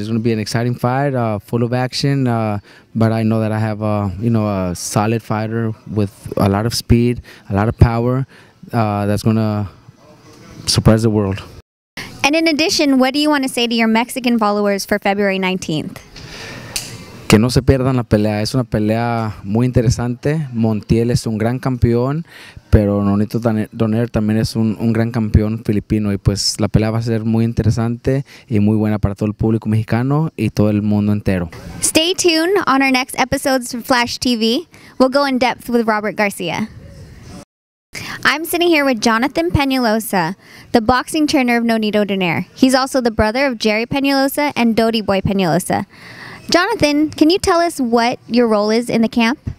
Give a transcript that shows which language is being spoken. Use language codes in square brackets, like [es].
[en] It's going to be an exciting fight, full of action. But I know that I have a solid fighter with a lot of speed, a lot of power. That's going to surprise the world. And in addition, what do you want to say to your Mexican followers for February 19th? [es] Que no se pierdan la pelea. Es una pelea muy interesante. Montiel es un gran campeón, pero Nonito Donaire también es un gran campeón filipino. Y pues la pelea va a ser muy interesante y muy buena para todo el público mexicano y todo el mundo entero. [en] Stay tuned on our next episodes of Flash TV. We'll go in depth with Robert Garcia. I'm sitting here with Jonathan Penalosa, the boxing trainer of Nonito Donaire. He's also the brother of Jerry Penalosa and Dodi Boy Penalosa. Jonathan, can you tell us what your role is in the camp?